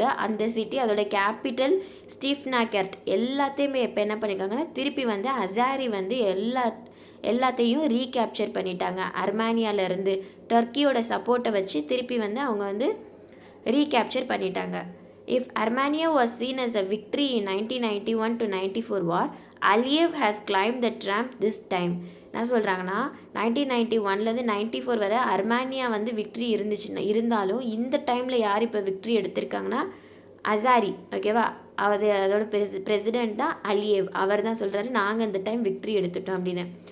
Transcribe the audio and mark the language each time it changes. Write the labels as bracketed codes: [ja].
[ta] அந்த சிட்டி, அதோட கேபிட்டல் ஸ்டீஃபனாகெர்ட் எல்லாத்தையுமே இப்போ என்ன பண்ணியிருக்காங்கன்னா திருப்பி வந்து அசாரி வந்து எல்லாத்தையும் ரீகேப்சர் பண்ணிட்டாங்க. அர்மேனியாவிலேருந்து டர்க்கியோட சப்போர்ட்டை வச்சு திருப்பி வந்து அவங்க வந்து ரீகேப்சர் பண்ணிட்டாங்க. [en] If Armenia was seen as a victory in 1991 to 94 war, Aliyev has climbed the trump this time. [ta] என்ன சொல்கிறாங்கன்னா 1991லேருந்து 94 வரை அர்மேனியா வந்து விக்ட்ரி இருந்தாலும் இந்த டைமில் யார் இப்போ விக்ட்ரி எடுத்திருக்காங்கன்னா அசாரி. ஓகேவா. அதோட பிரசிடெண்ட் தான் அலியேவ். அவர் தான் சொல்கிறாரு நாங்கள் இந்த டைம் விக்ட்ரி எடுத்துட்டோம் அப்படின்னு.